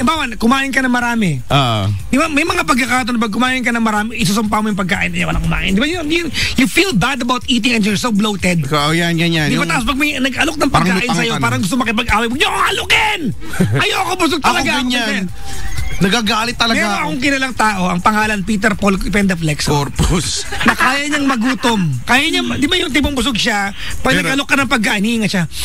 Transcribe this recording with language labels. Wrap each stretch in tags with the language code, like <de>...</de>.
<tl>Di ba, kumain ka ng marami. Di ba, may mga pagkakataon na pag kumain ka ng marami, isusumpa mo yung pagkain na walang kumain.</tl> <en>Di ba, you feel bad about eating and you're so bloated.</en> <tl>Oh, yan. Di ba, tapos pag may nag-alok ng pagkain sa'yo, parang gusto makipag-away, huwag niyo akong alukin! Ayoko, busog talaga. Ako ganyan. Nagagalit talaga. Meron akong kilalang tao, ang pangalan Peter Paul Pendaflex. Corpus. Na kaya niyang magutom. Kaya niya, di ba yung tipong busog siya, pag nag-alok ka ng pagkain, hihinga siya.</tl>